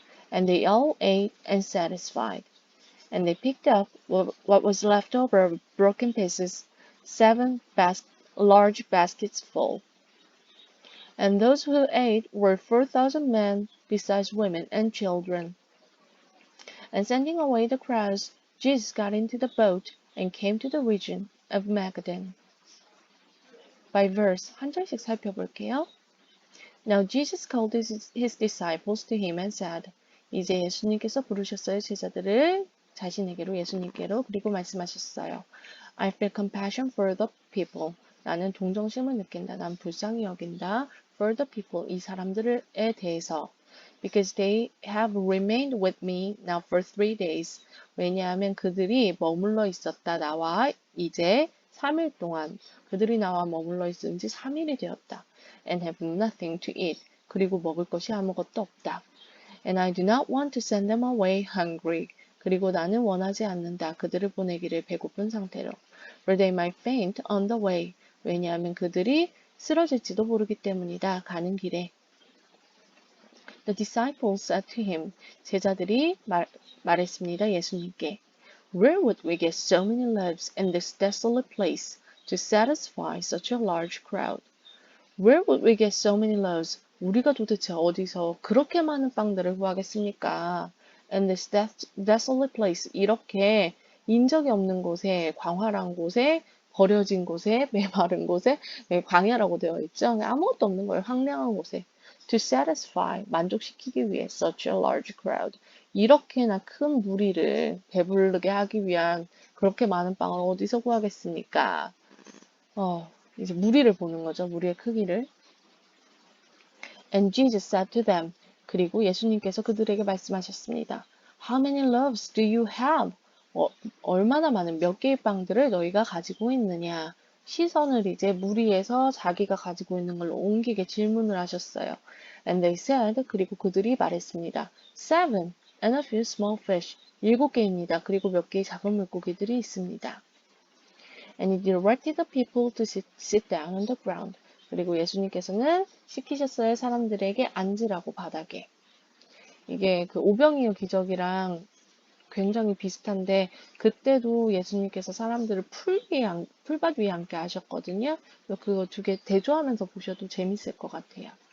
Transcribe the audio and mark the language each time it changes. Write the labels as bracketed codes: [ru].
[en] And they all ate and satisfied. And they picked up what was left over of broken pieces, 7 large baskets full. And those who ate were 4,000 men, besides women and children. And sending away the crowds, Jesus got into the boat and came to the region of Magadan. By verse, [ko] 한 절씩 살펴볼게요. [en] Now Jesus called his disciples to him and said, [ko] 이제 예수님께서 부르셨어요. 제자들을 자신에게로 예수님께로 그리고 말씀하셨어요. [en] I feel compassion for the people. [ko] 나는 동정심을 느낀다. 난 불쌍히 여긴다. [en] For the people. [ko] 이 사람들에 대해서. [en] Because they have remained with me now for 3 days. [ko] 왜냐하면 그들이 머물러 있었다. 나와 이제 3일 동안 그들이 나와 머물러 있은 지 3일이 되었다. [en] And have nothing to eat. [ko] 그리고 먹을 것이 아무것도 없다. [en] And I do not want to send them away hungry. [ko] 그리고 나는 원하지 않는다. 그들을 보내기를 배고픈 상태로. [en] For they might faint on the way. [ko] 왜냐하면 그들이 쓰러질지도 모르기 때문이다. 가는 길에. [en] The disciples said to him. [ko] 제자들이 말했습니다. 예수님께. [en] Where would we get so many loaves in this desolate place to satisfy such a large crowd? Where would we get so many loaves? [ko] 우리가 도대체 어디서 그렇게 많은 빵들을 구하겠습니까? [en] And this desolate place, [ko] 이렇게 인적이 없는 곳에, 광활한 곳에, 버려진 곳에, 메마른 곳에, 광야라고 되어 있죠. 아무것도 없는 거예요. 황량한 곳에. [en] To satisfy, [ko] 만족시키기 위해 [en] such a large crowd. [ko] 이렇게나 큰 무리를 배부르게 하기 위한 그렇게 많은 빵을 어디서 구하겠습니까? 이제 무리를 보는 거죠. 무리의 크기를. [en] And Jesus said to them. [ko] 그리고 예수님께서 그들에게 말씀하셨습니다. [en] How many loaves do you have? [ko] 얼마나 많은 몇 개의 빵들을 너희가 가지고 있느냐? 시선을 이제 무리에서 자기가 가지고 있는 걸로 옮기게 질문을 하셨어요. [en] And they said. [ko] 그리고 그들이 말했습니다. [en] 7 and a few small fish. [ko] 7개입니다. 그리고 몇 개의 작은 물고기들이 있습니다. [en] And he directed the people to sit down on the ground. [ko] 그리고 예수님께서는 시키셨어요. 사람들에게 앉으라고 바닥에. 이게 그 오병이어 기적이랑 굉장히 비슷한데 그때도 예수님께서 사람들을 풀밭 위에 앉게 하셨거든요. 그거 2개 대조하면서 보셔도 재밌을 것 같아요.